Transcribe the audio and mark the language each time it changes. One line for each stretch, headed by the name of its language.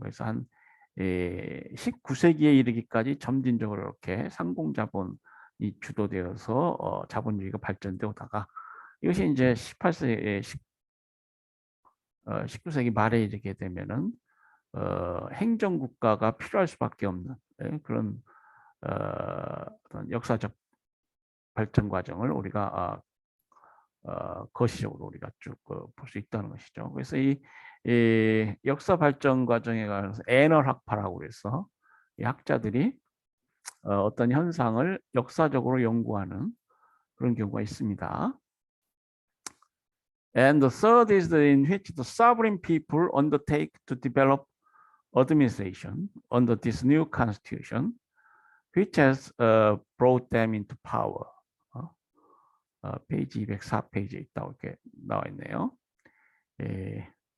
Korean: 그래서 한 19세기에 이르기까지 점진적으로 이렇게 상공자본이 주도되어서 자본주의가 발전돼 오다가 이것이 이제 19세기 말에 이르게 되면은 행정국가가 필요할 수밖에 없는 그런 어떤 역사적 발전 과정을 우리가 거시적으로 우리가 쭉 볼 수 있다는 것이죠. 그래서 이 역사 발전 과정에 관해서 애널 학파라고 해서 이 학자들이 어떤 현상을 역사적으로 연구하는 그런 경우가 있습니다.
English: And the third is in which the sovereign people undertake to develop administration under this new constitution, which has brought them into power.
Korean: 페이지 204페이지에 있다고 이렇게 나와 있네요. 예.